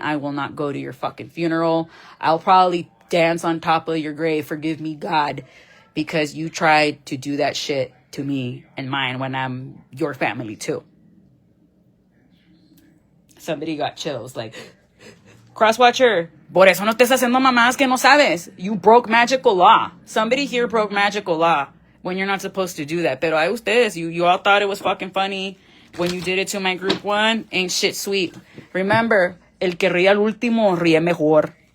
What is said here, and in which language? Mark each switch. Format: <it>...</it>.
<en>I will not go to your fucking funeral. I'll probably dance on top of your grave, forgive me, God, because you tried to do that shit to me and mine when I'm your family too. Somebody got chills, like,</en> <es>Crosswatcher, por eso no estés haciendo mamadas que no sabes.</es> <en>You broke magical law. Somebody here broke magical law when you're not supposed to do that.</en> <es>Pero hay ustedes,</es> <en>you all thought it was fucking funny when you did it to my group one. Ain't shit sweet. Remember,</en> <es>el que ríe al último ríe mejor.</es>